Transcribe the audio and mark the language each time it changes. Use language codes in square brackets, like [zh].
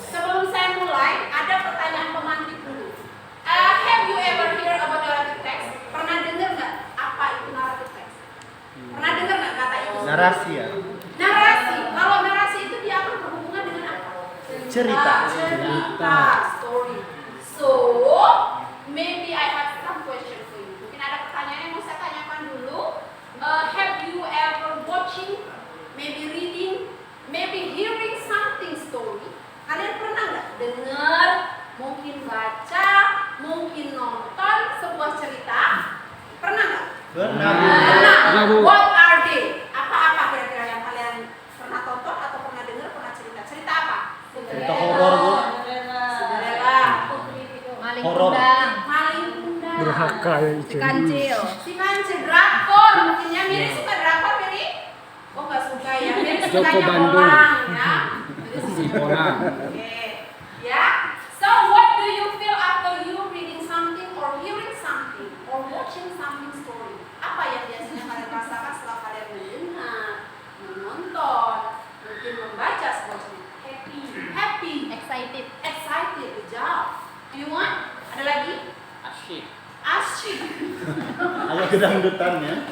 [id] Sebelum saya mulai, ada pertanyaan pemantik dulu. [en] Have you ever hear about narrative text? [id] Pernah dengar nggak apa itu narrative text? Pernah dengar nggak kata itu? Narasi ya. Narasi. Kalau narasi itu dia akan berhubungan dengan apa? Cerita. Cerita. Story. [en] So, maybe I have some question for you. [id] Mungkin ada pertanyaan yang mau saya tanyakan dulu. [en] Have you ever watching, maybe reading, maybe hearing something story? [id] Kalian pernah nggak dengar, mungkin baca, mungkin nonton sebuah cerita? Pernah nggak? Pernah. Pernah, Bu. What are they? Apa-apa kira-kira yang kalian pernah tonton atau pernah dengar, pernah cerita? Cerita apa? Cerita horor bu. Cinderella. Maling Horor. kundang. Maling kundang. Durhaka ya Si kancil. Si kancil drakor, mungkin ya Miri suka drakor Miri? Oh nggak suka ya, Miri Joko sukanya Bandung. bolang ya. Si bolang. Oke, ya. [en] So what do you feel after you reading something or hearing something or watching something story? [id] Apa yang biasanya kalian rasakan setelah kalian mendengar, menonton, mungkin membaca sebuah cerita? [en] Happy, Excited. excited, good job. Do you want? [id] Ada lagi? Asyik. Asyik. Agak kedangdutan ya.